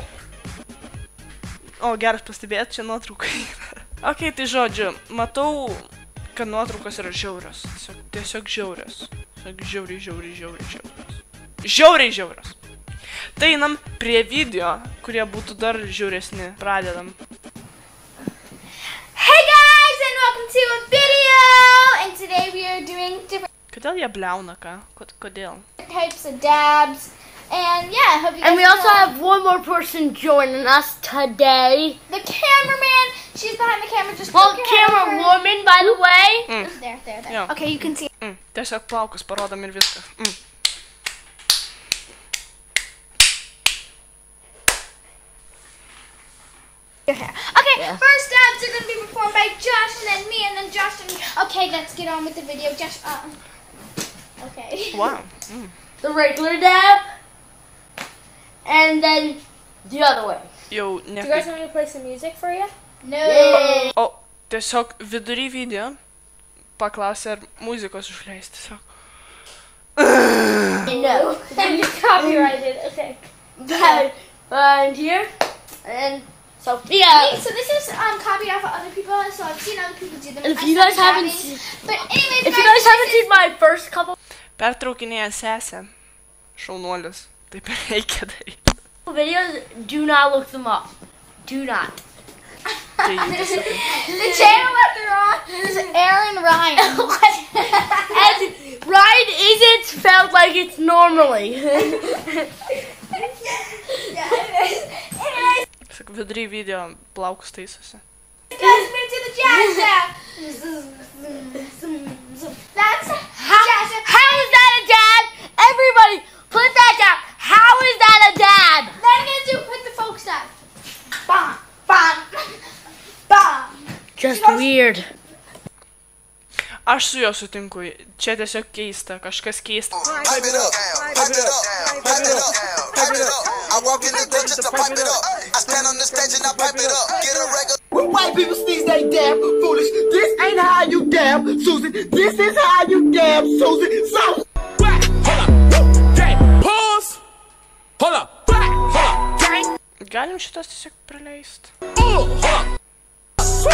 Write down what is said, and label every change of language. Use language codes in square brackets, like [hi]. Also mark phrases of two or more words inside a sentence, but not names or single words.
[lt] O, geras pastebėt, čia nuotraukai yra. Ok, tai žodžiu, matau, kad nuotraukos yra žiaurios. Tiesiog žiaurios. Žiauriai žiaurios. Tai einam prie video, kurie būtų dar žiauresni. Pradedam. [en] Hey guys, and welcome to a video! And today we are doing different [lt] Kodėl jie bliauna, ką? Kodėl? [en] types of dabs. And yeah, I hope you guys And we also have one more person joining us today. the cameraman. She's behind the camera. Just Well, look at her. camera woman, by the way. There. [lt] Jo. [en] Okay, you can see. [lt] Tiesiog plaukus parodam ir viskas. [en] Your hair. Okay, first dabs are going to be performed by Josh and then me and then Josh and me. Okay, let's get on with the video. Josh, okay. Wow. The regular dab. And then the other way. [lt] Jau [en] Do you guys [lt] nekaip. [en] want me to play some music for you? No. Yeah. [lt] O, tiesiog vidury video paklausė, ar muzikos užleisti. Tiesiog. [en] No. And you copyrighted. Okay. And here. And so, Hey, yeah. so this is copied off of other people, so I've seen other people do them. If I you guys started haven't dabbing. seen, But anyways, if you guys haven't seen my first couple [lt] Pertraukinėja sesę. Šaunuolis. Taip ir reikia daryti. [en] videos, do not look them up. Do not. [lt] Tai tiesiog. [en] the channel that they're on is Aaron Ryan. And Ryan isn't spelled like it's normally. [lt] Tiesiog vidury video plaukus taisosi. [en] Guys, we're gonna do the jazz dab. That's jazz dab. How is that a dab? Everybody, put that down. How is that a dab? Then I'm gonna do put the folks dab. Bam. Just weird. [lt] Aš su juo sutinku. Čia tiesiog keista. Kažkas keista. [en] Pipe it up. I walk in the door just to pipe it up. I stand on the stage and I pipe it up. Get a regular. When white people sneeze, they damn foolish. This ain't how you dab, Susan. This is how you dab, Susan. So. Pause. Hold up. [lt] Galim šitas tiesiog praleisti. [en] Hold up.